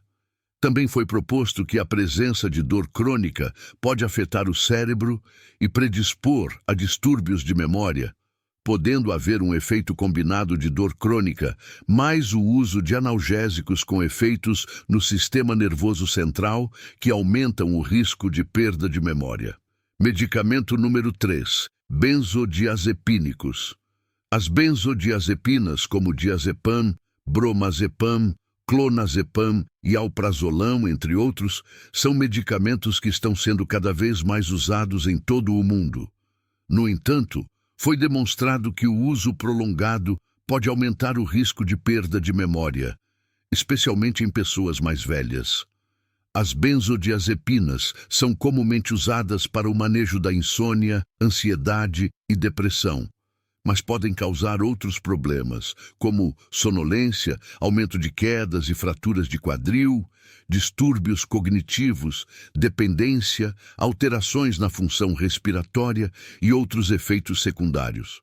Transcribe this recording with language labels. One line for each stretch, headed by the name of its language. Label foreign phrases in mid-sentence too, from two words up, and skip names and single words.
Portuguese: Também foi proposto que a presença de dor crônica pode afetar o cérebro e predispor a distúrbios de memória, podendo haver um efeito combinado de dor crônica, mais o uso de analgésicos com efeitos no sistema nervoso central que aumentam o risco de perda de memória. Medicamento número 3. Benzodiazepínicos. As benzodiazepinas, como diazepam, bromazepam, clonazepam e alprazolam, entre outros, são medicamentos que estão sendo cada vez mais usados em todo o mundo. No entanto, foi demonstrado que o uso prolongado pode aumentar o risco de perda de memória, especialmente em pessoas mais velhas. As benzodiazepinas são comumente usadas para o manejo da insônia, ansiedade e depressão, mas podem causar outros problemas, como sonolência, aumento de quedas e fraturas de quadril, distúrbios cognitivos, dependência, alterações na função respiratória e outros efeitos secundários.